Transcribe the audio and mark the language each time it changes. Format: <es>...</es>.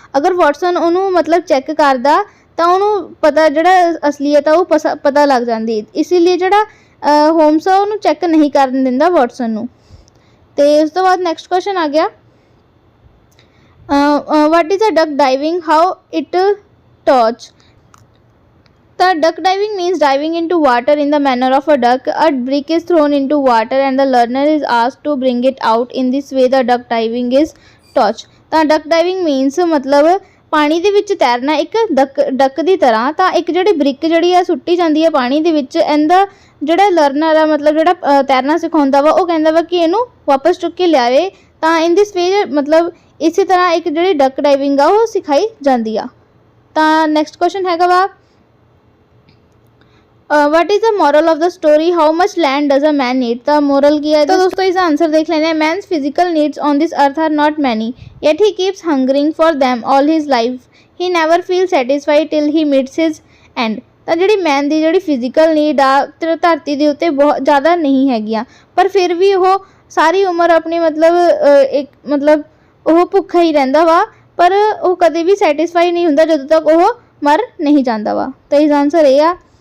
<pa>ਅਗਰ ਵਾਟਸਨ ਉਹਨੂੰ ਮਤਲਬ ਚੈੱਕ ਕਰਦਾ ਤਾਂ ਉਹਨੂੰ ਪਤਾ ਜਿਹੜਾ ਅਸਲੀਅਤ ਆ ਉਹ ਪਤਾ ਲੱਗ ਜਾਂਦੀ। ਇਸ ਲਈ ਜਿਹੜਾ ਹੋਮਸ ਆ ਉਹਨੂੰ ਚੈੱਕ ਨਹੀਂ ਕਰਨ ਦਿੰਦਾ ਵਾਟਸਨ ਨੂੰ। ਤੇ ਉਸ ਤੋਂ ਬਾਅਦ ਨੈਕਸਟ ਕੁਐਸਚਨ ਆ ਗਿਆ,</pa> <en>what is a duck diving, how it touch। The duck diving means diving into water in the manner of a duck. A brick is thrown into water and the learner is asked to bring it out. In this way the duck diving is touch।</en> <pa>ਤਾਂ duck diving means ਮਤਲਬ ਪਾਣੀ ਦੇ ਵਿੱਚ ਤੈਰਨਾ ਇੱਕ duck ਦੀ ਤਰ੍ਹਾਂ। ਤਾਂ ਇੱਕ ਜਿਹੜੀ ਬ੍ਰਿਕ ਜਿਹੜੀ ਆ ਸੁੱਟੀ ਜਾਂਦੀ ਹੈ ਪਾਣੀ ਦੇ ਵਿੱਚ, ਇਹਦਾ ਜਿਹੜਾ ਲਰਨਰ ਆ ਮਤਲਬ ਜਿਹੜਾ ਤੈਰਨਾ ਸਿਖਾਉਂਦਾ ਵਾ ਉਹ ਕਹਿੰਦਾ ਵਾ ਕਿ ਇਹਨੂੰ ਵਾਪਸ ਚੁੱਕ ਕੇ ਲਿਆਵੇ। ਤਾਂ</pa> <en>in this way</en> <pa>ਮਤਲਬ ਇਸੇ ਤਰ੍ਹਾਂ ਇੱਕ ਜਿਹੜੀ ਡੱਕ ਡਾਈਵਿੰਗ ਆ ਉਹ ਸਿਖਾਈ ਜਾਂਦੀ ਆ। ਤਾਂ ਨੈਕਸਟ ਕੁਐਸਚਨ ਹੈਗਾ ਵਾ,</pa> <en>what is the moral of the story, how much land does a man need।</en> <pa>ਤਾਂ moral ਕੀ ਹੈ? ਤਾਂ ਦੋਸਤੋ</pa> <hi>इसका आंसर देख लेना है।</hi> <en>man's physical needs on this earth are not many, yet he keeps hungering for them all his life। he never feels satisfied till he meets his end।</en> <pa>ਤਾਂ ਜਿਹੜੀ ਮੈਨ ਦੀ ਜਿਹੜੀ ਫਿਜ਼ੀਕਲ ਨੀਡ ਆ ਧਰਤੀ ਦੇ ਉੱਤੇ ਬਹੁਤ ਜ਼ਿਆਦਾ ਨਹੀਂ ਹੈਗੀਆਂ, ਪਰ ਫਿਰ ਵੀ ਉਹ ਸਾਰੀ ਉਮਰ ਆਪਣੀ ਮਤਲਬ ਉਹ ਭੁੱਖਾ ਹੀ ਰਹਿੰਦਾ ਵਾ, ਪਰ ਉਹ ਕਦੇ ਵੀ ਸੈਟਿਸਫਾਈ ਨਹੀਂ ਹੁੰਦਾ ਜਦੋਂ ਤੱਕ ਉਹ ਮਰ ਨਹੀਂ ਜਾਂਦਾ ਵਾ। ਤਾਂ ਇਸ ਆਂਸਰ ਇਹ ਆ।</pa>